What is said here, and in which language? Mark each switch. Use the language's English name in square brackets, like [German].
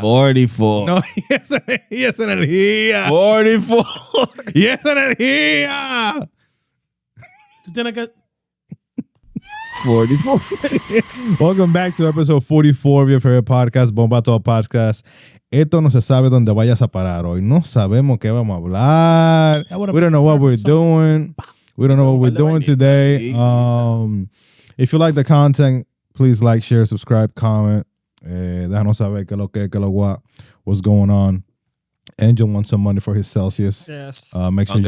[Spanish] 44. No, y esa energía. 44. Y esa energía. Tú tienes que... 44. [English] Welcome back to episode 44 of your favorite podcast, Bombato Podcast. [Spanish] Esto no se sabe dónde vayas a parar hoy. No sabemos qué vamos a hablar. [English] We don't know what we're doing. We don't know what we're doing today. If you like the content, please like, share, subscribe, comment. [Spanish] Déjanos saber qué lo guap, [English] what's going on. Angel wants some money for his Celsius. Yes. Make sure [Spanish] Aunque